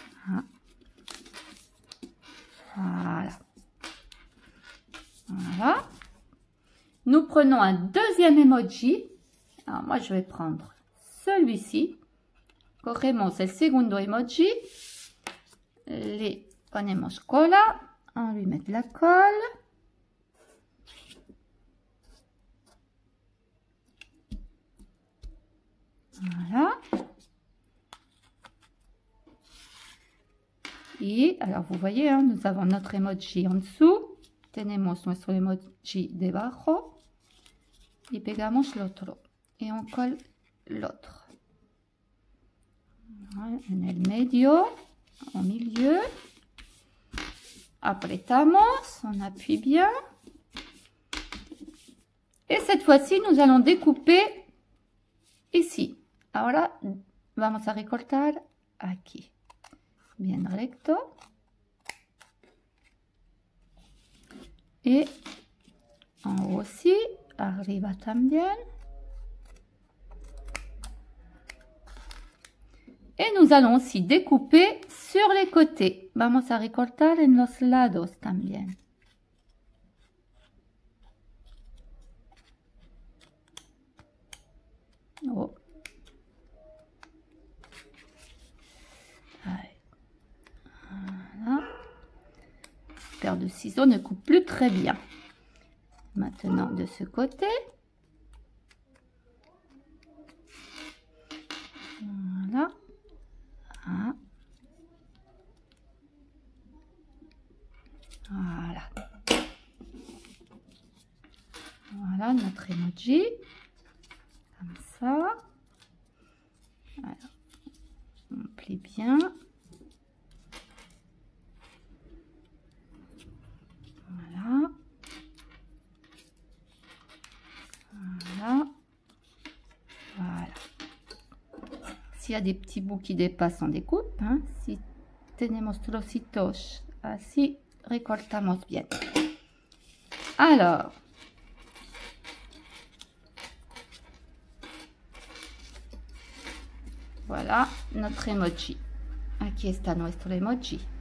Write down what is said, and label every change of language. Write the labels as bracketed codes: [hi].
[fr] Ah. Voilà. Voilà. Nous prenons un deuxième emoji. Alors moi je vais prendre celui-ci. [es] Cogemos el segundo emoji. Le ponemos cola. [fr] On lui met de la colle. Voilà. Et alors vous voyez, hein, nous avons notre emoji en dessous. [es] Tenemos nuestro emoji debajo. Y pegamos l'otro. [fr] Et on colle l'autre. [es] En el medio, [fr] au milieu. [es] Apretamos, [fr] on appuie bien. Et cette fois-ci, nous allons découper ici. [es] Ahora vamos a recortar aquí. Bien recto. [fr] Et en haut aussi, [es] arriba también. [fr] Et nous allons aussi découper sur les côtés. [es] Vamos a recortar en los lados también. Oh. [fr] Voilà. Paire de ciseaux ne coupe plus très bien. Maintenant de ce côté. Voilà. Ah. Voilà. Voilà notre emoji. Comme ça. Alors, on plie bien. Voilà. Voilà. Voilà. S'il y a des petits bouts qui dépassent, on découpe. Hein. [es] Si tenemos trocitos así, recortamos bien. [fr] Alors, voilà notre emoji. [es] Aquí está nuestro emoji.